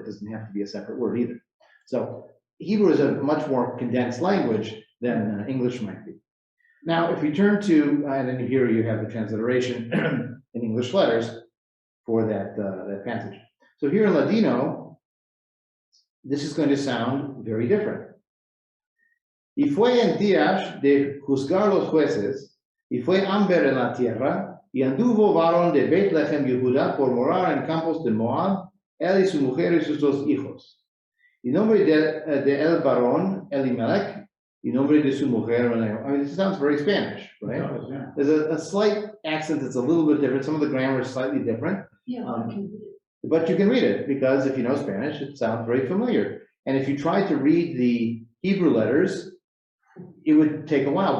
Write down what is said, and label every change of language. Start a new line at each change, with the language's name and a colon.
English: It doesn't have to be a separate word either. So Hebrew is a much more condensed language than English might be. Now, if you turn to, and then here you have the transliteration in English letters for that passage. So here in Ladino, this is going to sound very different.
Ladino: Y fue en días de juzgar los jueces, y fue hambre en la tierra, y anduvo varón de Bethlehem, Yehuda, por morar en campos de Moab, él y su mujer y sus 2 hijos. Y nombre de el varón, Elimelech, y nombre de su mujer.
English: I mean, this sounds very Spanish, right? It does, yeah. There's a slight accent that's a little bit different. Some of the grammar is slightly different. Yeah, But you can read it because if you know Spanish, it sounds very familiar. And if you try to read the Hebrew letters, it would take a while.